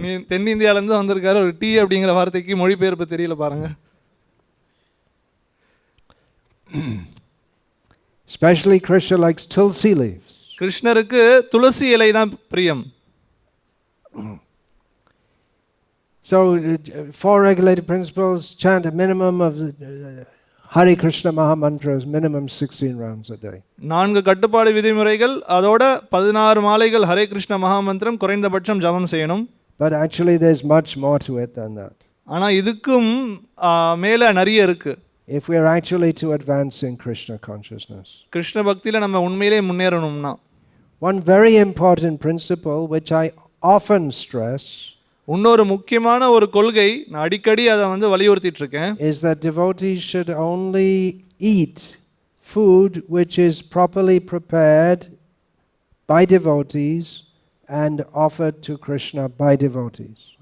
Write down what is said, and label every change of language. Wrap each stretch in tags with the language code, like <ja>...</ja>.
<ta>தென்னிந்தியால இருந்து வந்திருக்காரு, ஒரு டீ அப்படிங்கிற வார்த்தைக்கு மொழிபெயர்ப்பு தெரியல பாருங்க.</ta> <en>Especially Krishna likes tulsi leaves.</en> <ta>கிருஷ்ணருக்கு துளசி இலை தான் பிரியம்.</ta> <en>So, 4 regulated principles, chant a minimum of Hare Krishna Maha Mantras, minimum 16 rounds a day.</en> <ta>4 கட்டுப்பாடு விதிமுறைகள், அதோட 16 மாலைகள் ஹரே கிருஷ்ண மகா மந்திரம் குறைந்தபட்சம் ஜபம் செய்யணும்.</ta> <en>But actually there's much more to it than that.</en> <ta>ஆனால் இதுக்கும் மேலே நிறைய இருக்கு.</ta> <en>If we are actually to advance in Krishna consciousness.</en> <ta>Krishna பக்தியில் நம்ம உண்மையிலே முன்னேறணும்னா.</ta> <en>One very important principle which I often stress,</en> <ta>இன்னொரு முக்கியமான ஒரு கொள்கை, நான் அடிக்கடி அதை வந்து வலியுறுத்திட்டு இருக்கேன்,</ta> <en>is that devotees should only eat food which is properly prepared by devotees and offered to Krishna by devotees.</en>